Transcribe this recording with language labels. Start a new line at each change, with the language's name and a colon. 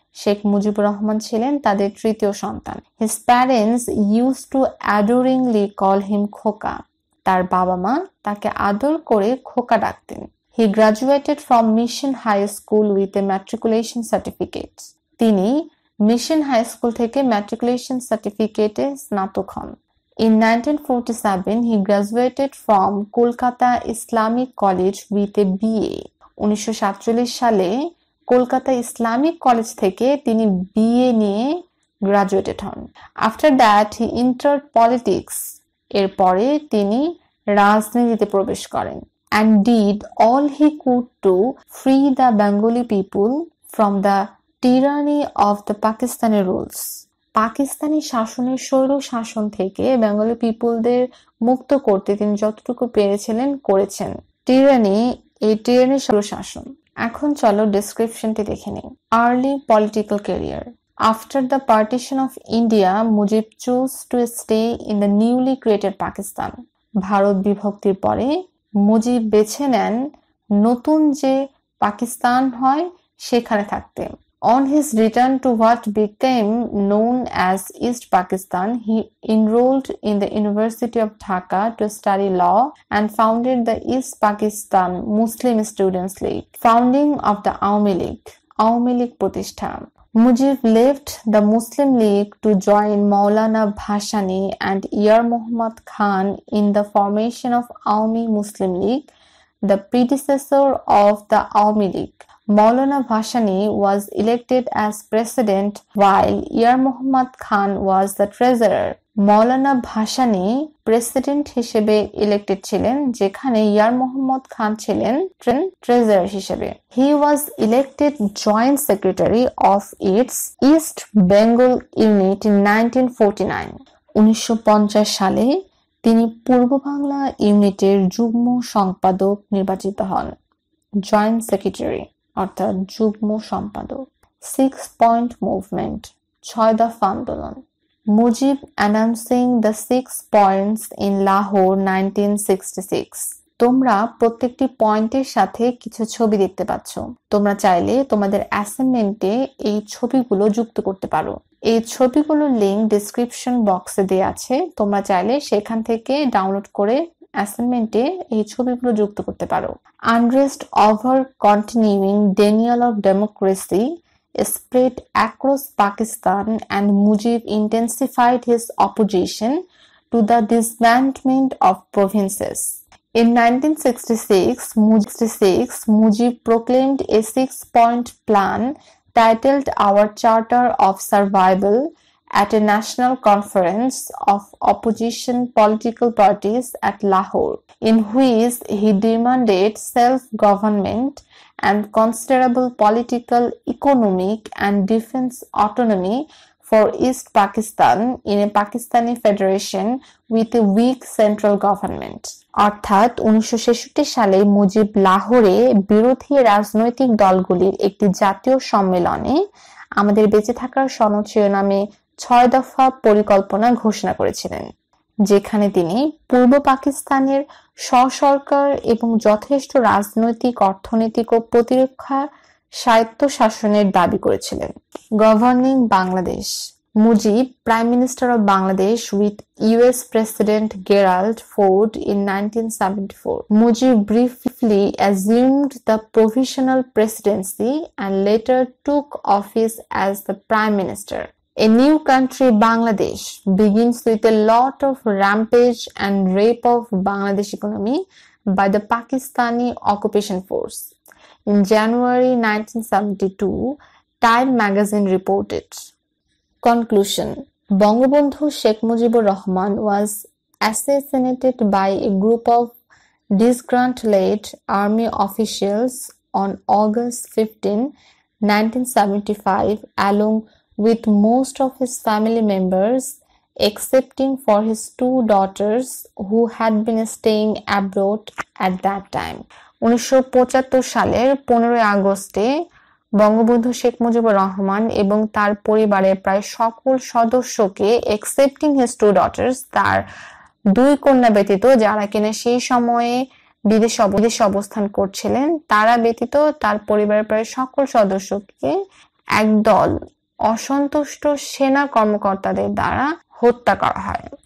Bangla: শেখ মুজিবুর রহমান ছিলেন তাদের তৃতীয় সন্তান।
English: His parents used to adoringly call him Khoka.
Bangla: তার বাবা মা তাকে আদর করে খোকা ডাকতেন।
English: He graduated from Mission High School with a matriculation certificate.
Bangla: তিনি মিশন হাই স্কুল থেকে ম্যাট্রিকুলেশন সার্টিফিকেটে স্নাতক হন।
English: In 1947, he graduated from Kolkata Islamic College with a BA.
Bangla: 1947 সালে কলকাতা ইসলামিক কলেজ থেকে তিনি BA নিয়ে গ্রাজুয়েটেড হন।
English: After that, he entered politics.
Bangla: এরপরে তিনি রাজনীতিতে প্রবেশ করেন
English: and did all he could to free the Bengali people from the tyranny of the Pakistani rules.
Bangla: Pakistani শাসনের স্বৈর শাসন থেকে বেঙ্গলি পিপলদের মুক্ত করতে তিনি যতটুকু পেরেছিলেন করেছেন। টিরানি স্বৈর শাসন। এখন চলো ডেসক্রিপশনটি দেখে নিই।
English: Early political career. After the partition of India, Mujib choose to stay in the newly created Pakistan.
Bangla: Bharat বিভক্তির পরে মুজিব বেছে নেন নতুন যে পাকিস্তান হয় সেখানে থাকতে।
English: On his return to what became known as East Pakistan, he enrolled in the University of Dhaka to study law and founded the East Pakistan Muslim Students League. Founding of the Awami League প্রতিষ্ঠা। Mujib left the Muslim League to join Maulana Bhashani and Yar Muhammad Khan in the formation of Awami Muslim League, the predecessor of the Awami League. Maulana Bhashani was elected as president while Yar Muhammad Khan was the treasurer.
Bangla: Maulana Bhasani president হিসেবে elected ছিলেন, যেখানে ইয়ার মোহাম্মদ খান ছিলেন treasurer হিসেবে।
English: He was elected joint secretary of its East Bengal unit in 1949।
Bangla: 1950 সালে তিনি পূর্ব বাংলা ইউনিটের যুগ্ম সম্পাদক নির্বাচিত হন। জয়েন্ট সেক্রেটারি অর্থাৎ যুগ্ম সম্পাদক। 6 পয়েন্ট মুভমেন্ট, 6 দফা আন্দোলন।
English: Mujib announcing the 6 points in Lahore 1966।
Bangla: তোমরা প্রত্যেকটি পয়েন্টের সাথে কিছু ছবি দেখতে পাচ্ছ। তোমরা চাইলে তোমাদের অ্যাসাইনমেন্টে এই ছবিগুলো যুক্ত করতে পারো। এই ছবিগুলোর লিংক ডেসক্রিপশন বক্সে দেওয়া আছে। তোমরা চাইলে সেখান থেকে ডাউনলোড করে অ্যাসাইনমেন্টে এই ছবিগুলো যুক্ত করতে পারো।
English: Unrest over continuing denial of democracy spread across Pakistan and Mujib intensified his opposition to the disbandment of provinces. In 1966, Mujib proclaimed a 6-point plan titled Our Charter of Survival at a national conference of opposition political parties at Lahore, in which he demanded self-government and considerable political, economic and defense autonomy for East Pakistan in a Pakistani federation with a weak central government.
Bangla: অর্থাৎ 1966 সালে মুজিব লাহোরে বিরোধী রাজনৈতিক দলগুলির একটি জাতীয় সম্মেলনে আমাদের বেঁচে থাকার সনদ শিরোনামে 6 দফা পরিকল্পনা ঘোষণা করেছিলেন, যেখানে তিনি পূর্ব পাকিস্তানের স্বসরকার এবং যথেষ্ট রাজনৈতিক, অর্থনৈতিক ও প্রতিরক্ষা স্বায়ত্তশাসনের দাবি করেছিলেন।
English: Governing Bangladesh. Mujib, Prime Minister of Bangladesh with US President Gerald Ford in 1974. Mujib briefly assumed the provisional presidency and later took office as the Prime Minister. A new country, Bangladesh, begins with a lot of rampage and rape of Bangladesh economy by the Pakistani occupation force. In January 1972, Time magazine reported. Conclusion. Bangabandhu Sheikh Mujibur Rahman was assassinated by a group of disgruntled army officials on August 15, 1975, along with most of his family members, excepting for his 2 daughters who had been staying abroad at that time.
Bangla: 1975 সালের 15 আগস্টে বঙ্গবন্ধু শেখ মুজিবুর রহমান এবং তার পরিবারের প্রায় সকল সদস্যকে,
English: excepting his 2 daughters,
Bangla: তার 2 কন্যা ব্যতীত, যারা কিনা সেই সময়ে বিদেশে অবস্থান করছিলেন, তারা ব্যতীত তার পরিবারের প্রায় সকল সদস্যকে একদল অসন্তুষ্ট সেনা কর্মকর্তাদের দ্বারা হত্যা করা হয়।